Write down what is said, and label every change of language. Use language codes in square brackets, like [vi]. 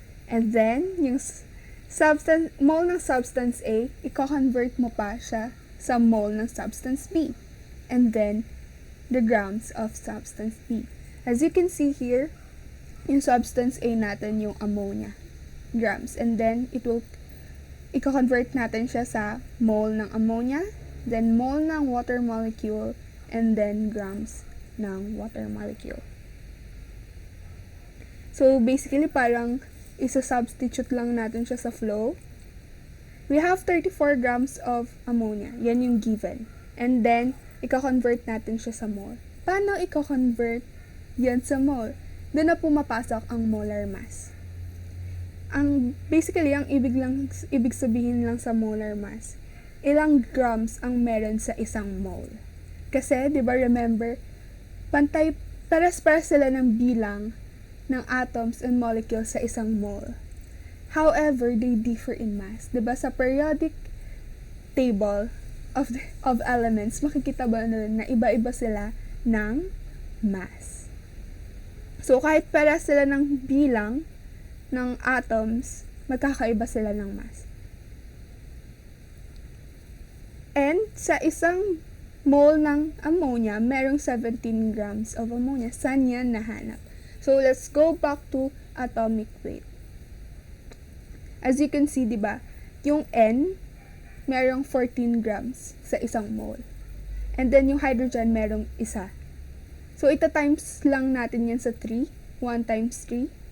[en] And then, [tl] yung mole ng substance A, i-convert mo pa siya sa mole ng substance B. [en] And then, the grams of substance B. As you can see here, [tl] yung substance A natin yung ammonia. Grams. [en] And then, [tl] i-convert natin siya sa mole ng ammonia, then mole ng water molecule, and then grams ng water molecule. So, basically, parang isa-substitute lang natin siya sa flow. [en] We have 34 grams of ammonia. [tl] Yan yung given. [en] And then, [tl] i-convert natin siya sa mole. Paano i-convert yan sa mole? Doon na pumapasok ang molar mass. Basically, ang ibig sabihin lang sa molar mass, ilang grams ang meron sa isang mole. Kasi, di ba remember, pares-pares sila ng bilang ng atoms and molecules sa isang mole. [en] However, they differ in mass. [tl] Diba sa periodic table of elements, makikita ba na iba-iba sila ng mass. [en] So, [tl] kahit para sila ng bilang ng atoms, magkakaiba sila ng mass. And sa isang mole ng ammonia, merong 17 grams of ammonia. Saan yan nahanap? [en] So, let's go back to atomic weight. As you can see, [tl] di ba, yung N, merong 14 grams sa isang mole. [en] And then, [tl] yung hydrogen, merong isa. So, ita-times lang natin yan sa 3. 1 times 3.